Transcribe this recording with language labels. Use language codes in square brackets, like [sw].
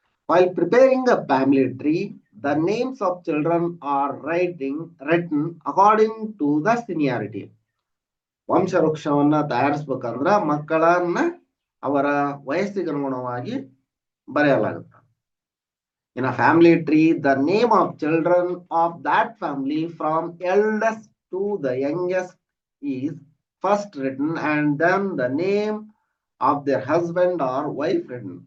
[en] While preparing a family tree, the names of children are written according to the seniority. [kn] ವಂಶವೃಕ್ಷವನ್ನ ತಯಾರಿಸ್ಬೇಕಂದ್ರ ಮಕ್ಕಳನ್ನ ಅವರ ವಯಸ್ಸಿಗೆ ಅನುಗುಣವಾಗಿ ಬರೆಯಲಾಗುತ್ತೆ. [en] In a family tree, the name of children of that family from eldest to the youngest is first written, and then the name of their husband or wife written.